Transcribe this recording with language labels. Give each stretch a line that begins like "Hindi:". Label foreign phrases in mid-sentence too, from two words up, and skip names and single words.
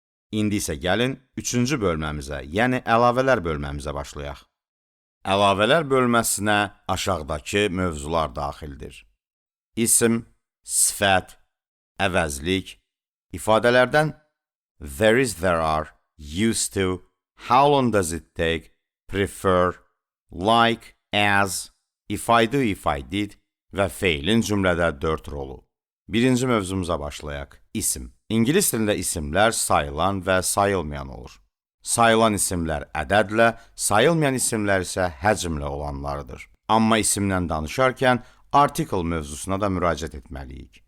Azerbaijani: İndi isə gəlin 3-cü bölməmizə, yəni əlavələr bölməmizə başlayaq. Əlavələr bölməsinə aşağıdakı mövzular daxildir. İsim, sifət, əvəzlik, ifadələrdən
English: there is, there are, used to, how long does it take, prefer, like, as, if I do, if I did
Azerbaijani: və feilin cümlədə 4 rolu. Birinci mövzumuza başlayaq. İsim. İngilis dilində isimlər sayılan və sayılmayan olur. Sayılan isimlər ədədlə, sayılmayan isimlər isə həcmlə olanlardır. Amma isimdən danışarkən article mövzusuna da müraciət etməliyik.